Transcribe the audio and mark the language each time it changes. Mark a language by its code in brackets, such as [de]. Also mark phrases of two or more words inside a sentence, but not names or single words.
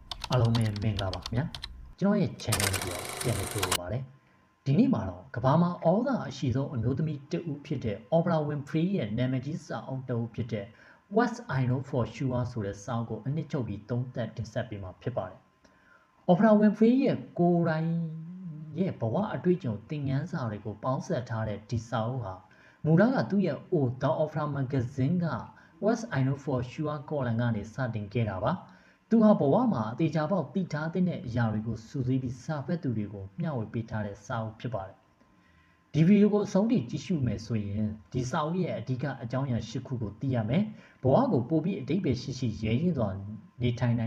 [my] အားလုံးပဲမင်္ဂလာပါခင်ဗျာကျွန်တော်ရဲ့ channel လေးကိုပြန်လည်ကြိုဆိုပါရစေဒီနေ့မှာတော့ကမ္ဘာမှာဩဇာအရှိဆုံးအမျိုးသမီးတဦးဖြစ်တဲ့ Oprah Winfrey ရဲ့နာမည်ကြီးစာအုပ်တအုပ်ဖြစ်တဲ့ What I Know for Sure ဆိုတဲ့စာအုပ်ကိုအနှစ်ချုပ်ပြီးသုံးသပ်တင်ဆက်ပေးမှာဖြစ်ပါတယ် Oprah Winfrey ရဲ့ကိုယ်တိုင်ရဲ့ဘဝအတွေ့အကြုံသင်ခန်းစာတွေကိုပေါင်းစပ်ထားတဲ့ဒီစာအုပ်ဟာမူလကသူ့ရဲ့ The Oprah Magazine က What I Know for Sure ကောလန်ကနေစတင်ခဲ့တာပါသူဟာဘဝမှာအသေးချာပေါက်တည်ထားတဲ့အရာတွေကိုစုစည်းပြီးစာဖတ်သူတွေကိုမျှဝေပေးထားတဲ့စာအုပ်ဖြစ်ပါတယ်။ဒီဗီဒီယိုကိုအဆုံးထိကြည့်ရှုမယ်ဆိုရင်ဒီစာအုပ်ရဲ့အဓိကအကြောင်းအရာ၈ခုကိုသိရမယ်။ဘဝကိုပိုပြီးအဓိပ္ပာယ်ရှိရှိရဲရင့်စွာနေထိုင်နိုင်